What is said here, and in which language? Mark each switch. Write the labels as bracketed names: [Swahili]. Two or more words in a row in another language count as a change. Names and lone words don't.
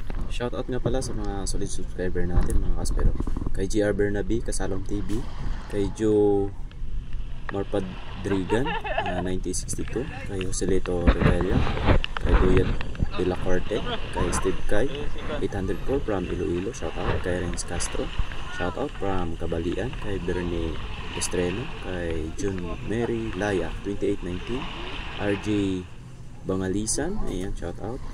[Filipino] Shoutout nga pala sa mga [English] solid subscriber [Filipino] natin mga kaspero. Kay GR Bernabe, Kasalong TV, kay Joe Marpadrigan, 1962, kay Joselito Rebella, kay Guyat de la Corte, kay Steve Kai, 804 from Iloilo, shoutout kay Renz Castro, shoutout from Kabalian, kay Bernie Estreno, kay June Mary Laya, 2819, RJ Bangalisan, ayan, shoutout.